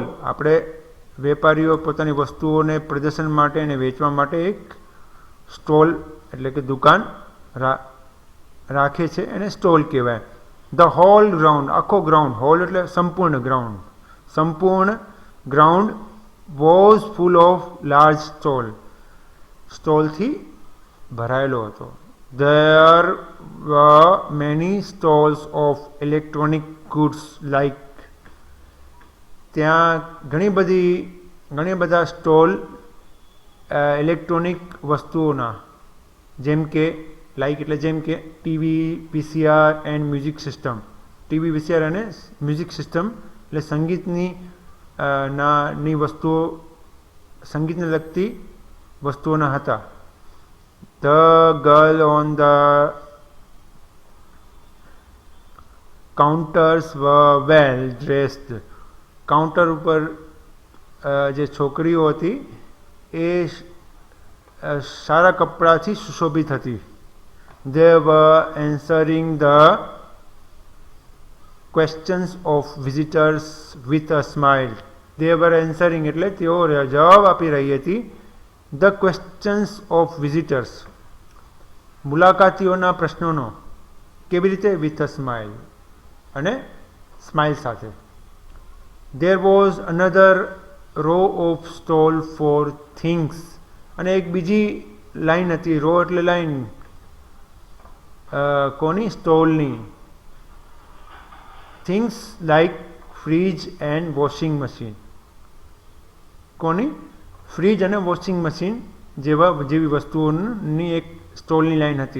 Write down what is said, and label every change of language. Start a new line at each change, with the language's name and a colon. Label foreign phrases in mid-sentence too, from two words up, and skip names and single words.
Gujarati: આપણે વેપારીઓ પોતાની વસ્તુઓને પ્રદર્શન માટે અને વેચવા માટે એક સ્ટોલ એટલે કે દુકાન રાખે છે, એને સ્ટોલ કહેવાય.
English: the whole ground,
Gujarati: આખો ગ્રાઉન્ડ, હોલ એટલે સંપૂર્ણ ગ્રાઉન્ડ, સંપૂર્ણ ગ્રાઉન્ડ
English: was full of large stall,
Gujarati: સ્ટોલથી ભરાયેલો હતો.
English: There were many stalls of electronic goods like,
Gujarati: ત્યાં ઘણી બધા સ્ટોલ ઇલેક્ટ્રોનિક વસ્તુઓના, જેમ કે લાઇક એટલે જેમ કે ટીવી, વીસીઆર
English: and music system.
Gujarati: ટીવી, વીસીઆર અને
English: music system
Gujarati: એટલે સંગીતની વસ્તુઓ, સંગીતને લગતી વસ્તુઓના હતા.
English: The girl on the counters were well dressed.
Gujarati: કાઉન્ટર ઉપર જે છોકરીઓ હતી એ સારા કપડાથી સુશોભિત હતી.
English: They were answering the questions of visitors with a smile. They were answering
Gujarati: એટલે તેઓ જવાબ આપી રહી હતી
English: the questions of visitors,
Gujarati: મુલાકાતીઓના પ્રશ્નોનો. કેવી રીતે?
English: with a smile,
Gujarati: અને સ્માઇલ સાથે.
English: There was another row of stall for things,
Gujarati: અને એક બીજી લાઈન હતી. રો એટલે લાઈન, કોની? સ્ટોલની.
English: Things like fridge and washing machine.
Gujarati: કોની? ફ્રીજ અને
English: washing machine
Gujarati: જેવી વસ્તુઓની એક સ્ટોલની લાઈન હતી.